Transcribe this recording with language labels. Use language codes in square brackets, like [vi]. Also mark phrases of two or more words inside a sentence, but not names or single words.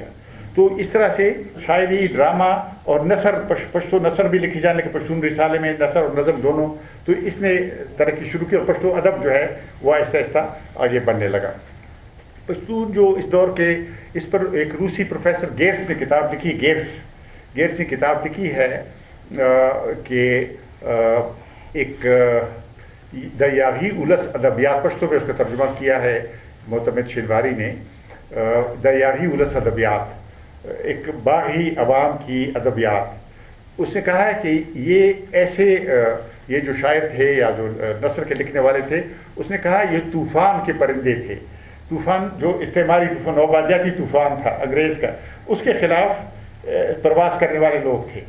[ur] تو اس طرح سے شاعری، ڈرامہ اور نثر، پشتو نثر بھی لکھی جانے کے پشتون رسالے میں نثر اور نظم دونوں، تو اس نے ترقی شروع کی، اور پشتو ادب جو ہے وہ آہستہ آہستہ آگے بڑھنے لگا۔ پشتون جو اس دور کے، اس پر ایک روسی پروفیسر گیرس نے کتاب لکھی، گیرس نے کتاب لکھی ہے کہ ایک [ps] دا یاغی اولس ادبیات، [ur] پشتو میں اس کا ترجمہ کیا ہے معتمد شنواری نے، [ps] دا یاغی اولس ادبیات، [ur] ایک باغی عوام کی ادبیات۔ اس نے کہا ہے کہ یہ ایسے یہ جو شاعر تھے یا جو نثر کے لکھنے والے تھے، اس نے کہا یہ طوفان کے پرندے تھے، طوفان جو استعماری طوفان، نوآبادیاتی طوفان تھا انگریز کا، اس کے خلاف پرواز کرنے والے لوگ تھے۔